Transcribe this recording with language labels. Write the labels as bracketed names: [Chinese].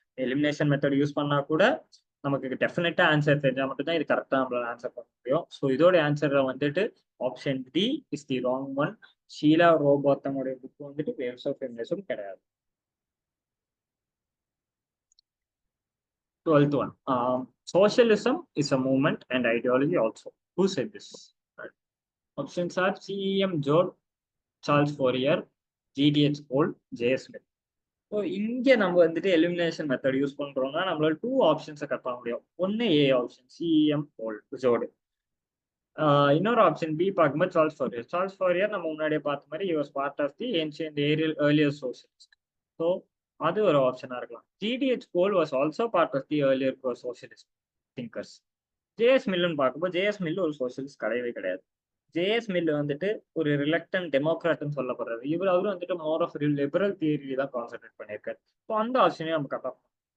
[Tamil] Elimination method use பண்ணா கூட நமக்கு டெஃபினட்டா ஆன்சர் தெரிஞ்சா மட்டும்தான் இது கரெக்டா நம்மளால ஆன்சர் பண்ண முடியும். ஸோ இதோட ஆன்சர் வந்துட்டு [English] Option D is the wrong one. [Tamil] Sheila ரோபாத்தமோட book வந்துட்டு வேவ்ஸ் ஆஃப் ஃபெமினிசம் கிடையாது. [English] 12th one. Socialism is a movement and ideology also. Who said this? Right. Options are CEM George, Charles Fourier, GDH Cole, J.S. Mill. [Tamil] So இங்கே நம்ம வந்துட்டு elimination method use பண்றோம்னா நம்மளால 2 ஆப்ஷன்ஸை cut பண்ண முடியும். ஒன்னு A option CM கோல் ஜோடு, இன்னொரு option B பார்க்கும்போது சார்ல்ஸ் ஃபோரியர். [English] Charles Fourier [Tamil] நம்ம முன்னாடியே பார்த்த மாதிரி [English] he was part of the ancient earlier socialist. [Tamil] So அது ஒரு ஆப்ஷனா இருக்கலாம். [English] GDH Cole was also part of the earlier socialist thinkers. [Tamil] JS மில்லுன்னு பார்க்கும்போது ஜேஎஸ் மில்லு ஒரு சோசியலிஸ்ட் கிடையவே கிடையாது. ஜேஎஸ் மில்லு வந்துட்டு ஒரு ரிலக்டன் டெமோக்ராட்னு சொல்லப்படுறது. அவரும் வந்துட்டு மோர் ஆஃப் லிபரல் தியரி தான் கான்சென்ட்ரேட் பண்ணியிருக்காரு. ஸோ அந்த ஆப்ஷனையும் நம்ம கட் ஆஃப் பண்ணோம்.